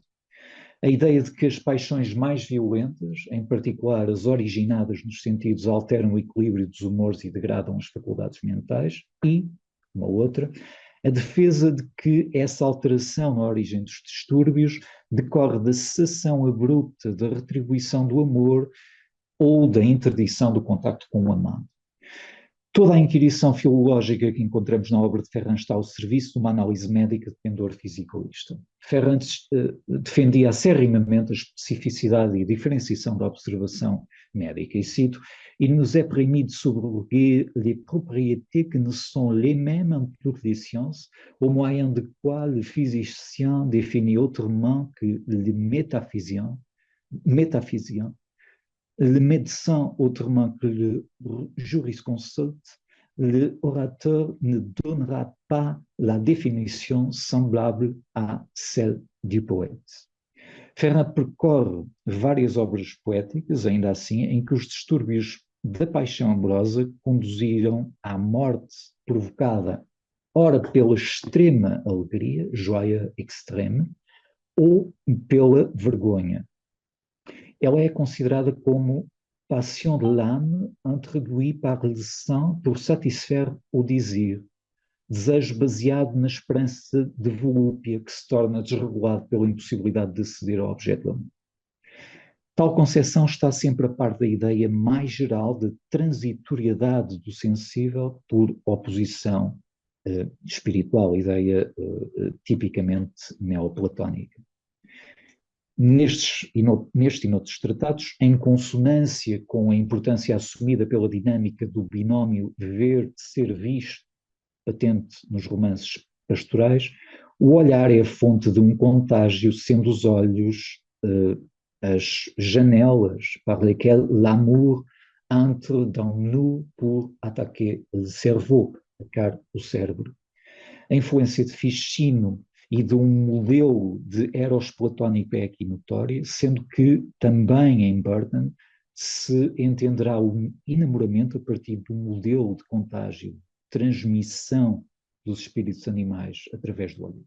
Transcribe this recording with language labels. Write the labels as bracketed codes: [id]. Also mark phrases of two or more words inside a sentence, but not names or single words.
[pt] A ideia de que as paixões mais violentas, em particular as originadas nos sentidos, alteram o equilíbrio dos humores e degradam as faculdades mentais, e, uma outra, a defesa de que essa alteração na origem dos distúrbios decorre da cessação abrupta da retribuição do amor ou da interdição do contacto com o amado. Toda a inquirição filológica que encontramos na obra de Ferrand está ao serviço de uma análise médica de pendor fisicalista. Ferrand defendia acerrimamente a especificidade e a diferenciação da observação médica, e cito, [fr] il nous est permis de souligner les propriétés que ne sont les mêmes en toutes les sciences, au moyen de quoi le physicien définit autrement que le métaphysicien, le médecin autrement que le jurisconsulte, l'orateur ne donnera pas la définition semblable à celle du poète. [pt] Ferrand percorre várias obras poéticas, ainda assim, em que os distúrbios da paixão amorosa conduziram à morte provocada, ora pela extrema alegria, [fr] joie extrême, [pt] ou pela vergonha. Ela é considerada como [fr] passion de l'âme introduite par le sang pour satisfaire o désir, [pt] desejo baseado na esperança de volúpia que se torna desregulado pela impossibilidade de aceder ao objeto do amor. Tal concepção está sempre a par da ideia mais geral de transitoriedade do sensível por oposição espiritual, ideia tipicamente neoplatónica. Neste e noutros tratados, em consonância com a importância assumida pela dinâmica do binómio ver-ser visto, patente nos romances pastorais, o olhar é a fonte de um contágio, sendo os olhos as janelas [fr] par lesquelles l'amour entre dans nous pour attaquer le cerveau, [pt] atacar o cérebro. A influência de Ficino e de um modelo de eros platónico é aqui notória, sendo que também em Burton se entenderá o enamoramento a partir de um modelo de contágio transmissão dos espíritos animais através do olho.